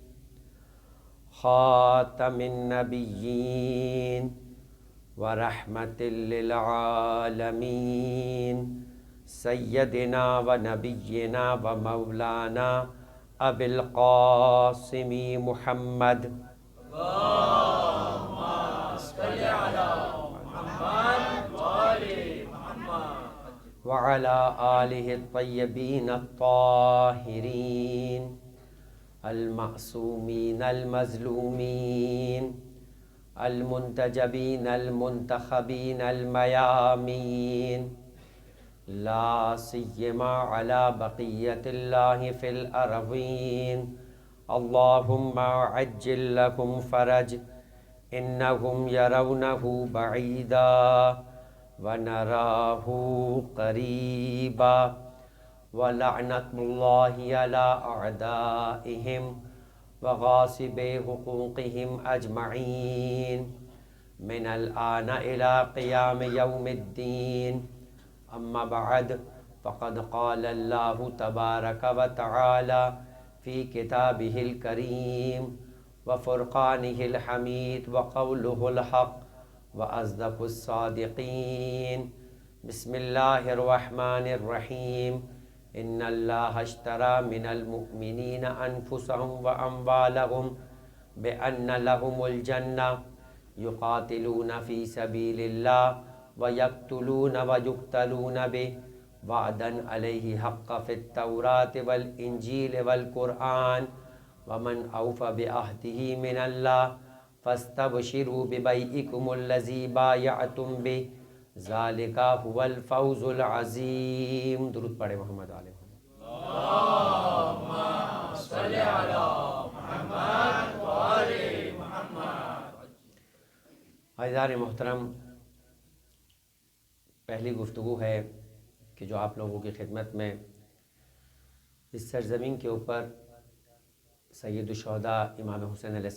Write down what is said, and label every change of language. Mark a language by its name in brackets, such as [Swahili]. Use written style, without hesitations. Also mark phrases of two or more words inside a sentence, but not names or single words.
[Arabic] خاتم النبيين ورحمة للعالمين، سيدنا ونبينا ومولانا أبي القاسم محمد وعلى آلہ الطیبین الطاہرین المعصومین المظلومین المنتجبین المنتخبین المیامین، لا سیما علی بقیت اللہ فی الارضین، اللہم عجل لهم فرج انہم یرونہ بعیدا ونراہ قریبا، ولعنت اللہ علی اعدائہم وغاصب حقوقہم اجمعین، من الآن الى قیام یوم الدین، اما بعد فقد قال اللہ تبارک وتعالی فی کتابہ الکریم وفرقانہ الحمید وقولہ الحق وأصدق الصادقین، بسم اللہ الرحمن الرحیم، ان اللہ اشترى من المؤمنین انفسهم واموالهم بأن لهم الجنة يقاتلون في سبيل الله ويقتلون ويقتلون به وعدا عليه حق في التوراة والإنجيل والقرآن ومن أوفى بعهده من الله فاستبشروا ببيعكم الذي بايعتم به ذلك هو الفوز العظيم. [Urdu] درود پڑھے محمد علیہ عزیزان محترم، پہلی گفتگو ہے کہ جو آپ لوگوں کی خدمت میں اس سرزمین کے اوپر سید الشہداء امام حسین علیہ